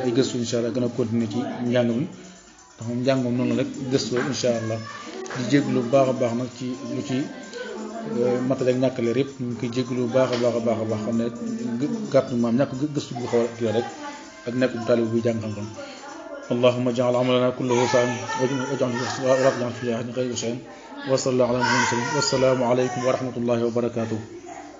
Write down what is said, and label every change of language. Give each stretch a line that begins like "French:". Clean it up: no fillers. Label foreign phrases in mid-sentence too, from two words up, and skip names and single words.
Wolof: ay gëstu
Arabic: إن شاء الله
Wolof: gën a continuer ci njàng mi ndax moom njàng moom noonu la rek gëstu
Arabic: إن شاء الله
Wolof: di jégalu bu baax a baax nag ci lu ci matale ak ñàkk leer yëpp ñu ngi koy jégalu bu baax a baax xam ne gàtt maam ñàkk gëstu bu xaw a kii rek ak nekk bu taalib buy jàng xam-xam
Arabic: اللهم اجعل عملنا كله صالحا واجعل فيه خيرا وصلى الله على محمد والسلام عليكم ورحمة الله وبركاته